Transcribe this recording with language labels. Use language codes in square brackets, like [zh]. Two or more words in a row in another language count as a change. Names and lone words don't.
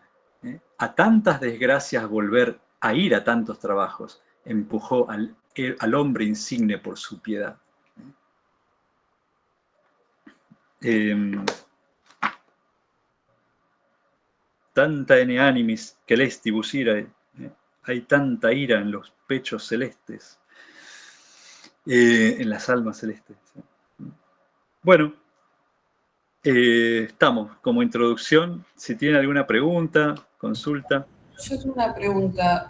[es] A tantas desgracias volver, a ir a tantos trabajos, empujó al hombre insigne por su piedad. [la] Tanta eneanimis celestibus irae. [es] Hay tanta ira en los pechos celestes, en las almas celestes. Bueno, estamos como introducción. Si tienen alguna pregunta, consulta. Yo tengo una pregunta.